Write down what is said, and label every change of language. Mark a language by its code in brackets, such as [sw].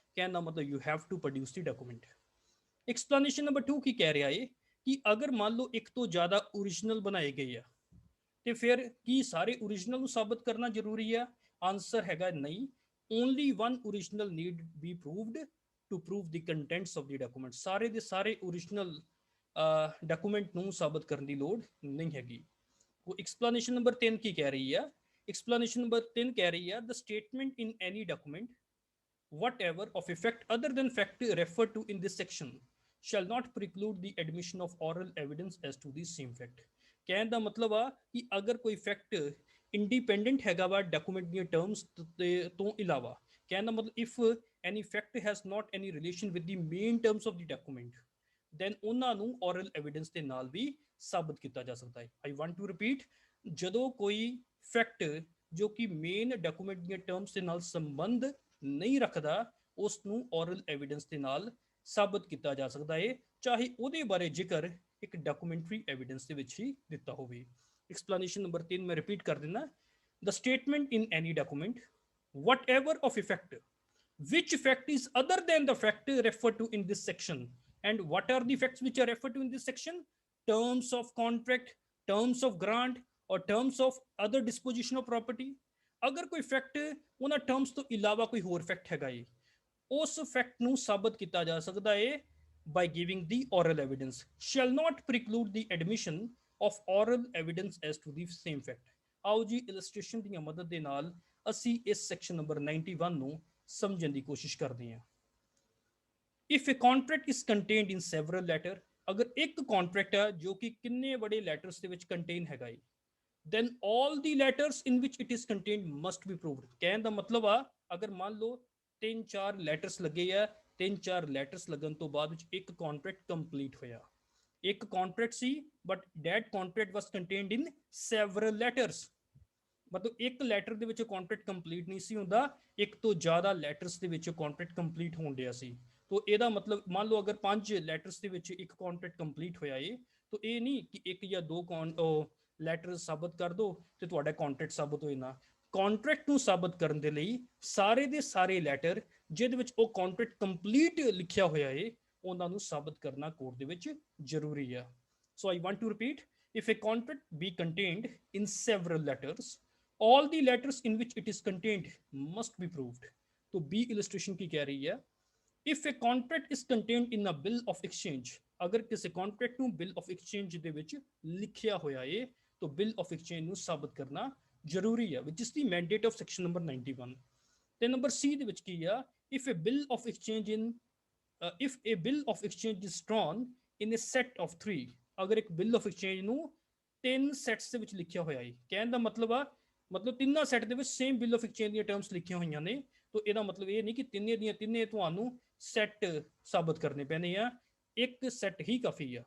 [pa] ਕਹਿਣ ਦਾ ਮਤਲਬ [en] You have to produce the document. [pa] Explanation number 2 ਕੀ ਕਹਿ ਰਿਹਾ ਏ ਕਿ ਅਗਰ ਮੰਨ ਲਓ ਇੱਕ ਤੋਂ ਜ਼ਿਆਦਾ ਓਰੀਜਨਲ ਬਣਾਏ ਗਏ ਆ, ਤੇ ਫਿਰ ਕੀ ਸਾਰੇ ਓਰੀਜਨਲ ਨੂੰ ਸਾਬਤ ਕਰਨਾ ਜ਼ਰੂਰੀ ਆ? ਆਨਸਰ ਹੈਗਾ ਨਹੀਂ। [en] Only one original need be proved to prove the contents of the document. [pa] ਸਾਰੇ ਦੇ ਸਾਰੇ ਓਰੀਜਨਲ ਡਾਕੂਮੈਂਟ ਨੂੰ ਸਾਬਤ ਕਰਨ ਦੀ ਲੋੜ ਨਹੀਂ ਹੈਗੀ। ਉਹ ਐਕਸਪਲੇਨੇਸ਼ਨ ਨੰਬਰ 3 ਕੀ ਕਹਿ ਰਹੀ ਆ? ਐਕਸਪਲੇਨੇਸ਼ਨ ਨੰਬਰ 3 ਕਹਿ ਰਹੀ ਆ, [en] The statement in any document whatever of effect other than fact referred to in this section shall not preclude the admission of oral evidence as to the same fact। [pa] ਕਹਿਣ ਦਾ ਮਤਲਬ ਆ ਕਿ ਅਗਰ ਕੋਈ ਫੈਕਟ ਇੰਡੀਪੈਂਡੈਂਟ ਹੈਗਾ ਵਾ ਡਾਕੂਮੈਂਟ ਦੀਆਂ terms ਤੋਂ ਇਲਾਵਾ, ਕਹਿਣ ਦਾ ਮਤਲਬ [en] if any fact has not any relation with the main terms of the document, [pa] then ਉਹਨਾਂ ਨੂੰ ਔਰਲ ਐਵੀਡੈਂਸ ਦੇ ਨਾਲ ਵੀ ਸਾਬਤ ਕੀਤਾ ਜਾ ਸਕਦਾ ਹੈ। ਆਈ ਵਾਂਟ ਟੂ ਰਿਪੀਟ, ਜਦੋਂ ਕੋਈ ਫੈਕਟ ਜੋ ਕਿ ਮੇਨ ਡਾਕੂਮੈਂਟ ਦੀਆਂ ਟਰਮਸ ਦੇ ਨਾਲ ਸੰਬੰਧ ਨਹੀਂ ਰੱਖਦਾ, ਉਸ ਨੂੰ ਔਰਲ ਐਵੀਡੈਂਸ ਦੇ ਨਾਲ ਸਾਬਤ ਕੀਤਾ ਜਾ ਸਕਦਾ ਹੈ, ਚਾਹੇ ਉਹਦੇ ਬਾਰੇ ਜ਼ਿਕਰ ਇੱਕ ਡਾਕੂਮੈਂਟਰੀ ਐਵੀਡੈਂਸ ਦੇ ਵਿੱਚ ਹੀ ਦਿੱਤਾ ਹੋਵੇ। ਐਕਸਪਲੇਨੇਸ਼ਨ ਨੰਬਰ 3 ਮੈਂ ਰਿਪੀਟ ਕਰ ਦਿੰਦਾ, [en] The statement in any document whatever of effect which fact is other than the fact referred to in this section, and what are the facts which are referred to in this section? Terms of contract, terms of grant or terms of other disposition of property। [pa] ਅਗਰ ਕੋਈ fact ਉਹਨਾਂ terms ਤੋਂ ਇਲਾਵਾ ਕੋਈ ਹੋਰ fact ਹੈਗਾ ਏ, ਉਸ fact ਨੂੰ ਸਾਬਤ ਕੀਤਾ ਜਾ ਸਕਦਾ ਏ [en] by giving the oral evidence, shall not preclude the admission of oral evidence as to the same fact। [pa] ਆਓ ਜੀ ਇਲਸਟ੍ਰੇਸ਼ਨ ਦੀਆਂ ਮਦਦ ਦੇ ਨਾਲ ਅਸੀਂ ਇਸ ਸੈਕਸ਼ਨ ਨੰਬਰ 91 ਨੂੰ ਸਮਝਣ ਦੀ ਕੋਸ਼ਿਸ਼ ਕਰਦੇ ਹਾਂ। [en] if a contract is contained in several letter, [pa] ਅਗਰ ਇੱਕ ਕੰਟਰੈਕਟ ਆ ਜੋ ਕਿ ਕਿੰਨੇ ਬੜੇ ਲੈਟਰਸ ਦੇ ਵਿੱਚ ਕੰਟੇਨ ਹੈਗਾ ਏ, [en] then all the letters in which it is contained must be proved। [pa] कहने ਦਾ मतलब ਆ ਅਗਰ ਮੰਨ ਲਓ 3-4 ਲੈਟਰਸ ਲੱਗੇ ਆ, 3-4 ਲੈਟਰਸ ਲੱਗਣ ਤੋਂ ਬਾਅਦ ਵਿੱਚ ਇੱਕ ਕੰਟਰੈਕਟ ਕੰਪਲੀਟ ਹੋਇਆ। ਇੱਕ contract ਸੀ but [en] that contract was contained in several letters। [pa] ਮਤਲਬ ਇੱਕ ਲੈਟਰ ਦੇ ਵਿੱਚ ਕੰਟਰੈਕਟ ਕੰਪਲੀਟ ਨਹੀਂ ਸੀ ਹੁੰਦਾ, ਇੱਕ ਤੋਂ ਜ਼ਿਆਦਾ ਲੈਟਰਸ ਦੇ ਵਿੱਚ ਕੰਟਰੈਕਟ ਕੰਪਲੀਟ ਹੋਣ ਡਿਆ ਸੀ। ਤੋ ਇਹਦਾ ਮਤਲਬ ਮੰਨ ਲਓ ਅਗਰ 5 ਲੈਟਰਸ ਦੇ ਵਿੱਚ ਇੱਕ ਕੰਟਰੈਕਟ ਕੰਪਲੀਟ ਹੋਇਆ ਏ, ਤੋ ਇਹ ਨਹੀਂ ਕਿ ਇੱਕ ਜਾਂ ਦੋ ਲੈਟਰ ਸਾਬਤ ਕਰ ਦੋ ਤੇ ਤੁਹਾਡਾ ਕੰਟਰੈਕਟ ਸਾਬਤ ਹੋ ਜਾਣਾ। ਕੰਟਰੈਕਟ ਨੂੰ ਸਾਬਤ ਕਰਨ ਦੇ ਲਈ ਸਾਰੇ ਦੇ ਸਾਰੇ ਲੈਟਰ ਜਿਹਦੇ ਵਿੱਚ ਉਹ ਕੰਟਰੈਕਟ ਕੰਪਲੀਟ ਲਿਖਿਆ ਹੋਇਆ ਏ ਉਹਨਾਂ ਨੂੰ ਸਾਬਤ ਕਰਨਾ ਕੋਰਟ ਦੇ ਵਿੱਚ ਜ਼ਰੂਰੀ ਆ। [en] So I want to repeat, if a contract be contained in several letters, all the letters in which it is contained must be proved। [hi] तो B illustration की कह रही है, [en] if a contract is contained in a bill of exchange, [hi] अगर किसी contract [pa] ਨੂੰ bill of exchange ਦੇ ਵਿੱਚ ਲਿਖਿਆ ਹੋਇਆ ਹੈ तो bill of exchange ਨੂੰ ਸਾਬਤ ਕਰਨਾ ਜ਼ਰੂਰੀ ਹੈ, [en] which is the mandate of section number 91। ਤੇ number C ਦੇ ਵਿੱਚ ਕੀ ਆ, if a bill of exchange if a bill of exchange is drawn in a set of 3, [pa] ਅਗਰ ਇੱਕ ਬਿੱਲ ਆਫ ਐਕਸਚੇਂਜ ਨੂੰ 3 ਸੈਟਸ ਦੇ ਵਿੱਚ ਲਿਖਿਆ ਹੋਇਆ ਹੈ। ਕਹਿਣ ਦਾ ਮਤਲਬ ਆ ਮਤਲਬ ਤਿੰਨਾਂ ਸੈਟ ਦੇ ਵਿੱਚ ਸੇਮ ਬਿੱਲ ਆਫ ਐਕਸਚੇਂਜ ਦੀਆਂ ਟਰਮਸ ਲਿਖੀਆਂ ਹੋਈਆਂ ਨੇ, ਤਾਂ ਇਹਦਾ ਮਤਲਬ ਇਹ ਨਹੀਂ ਕਿ ਤਿੰਨੇ ਦੀਆਂ ਤਿੰਨੇ ਤੁਹਾਨੂੰ ਸੈਟ ਸਾਬਤ ਕਰਨੇ ਪੈਣੇ ਆ, ਇੱਕ ਸੈਟ ਹੀ ਕਾਫੀ ਆ।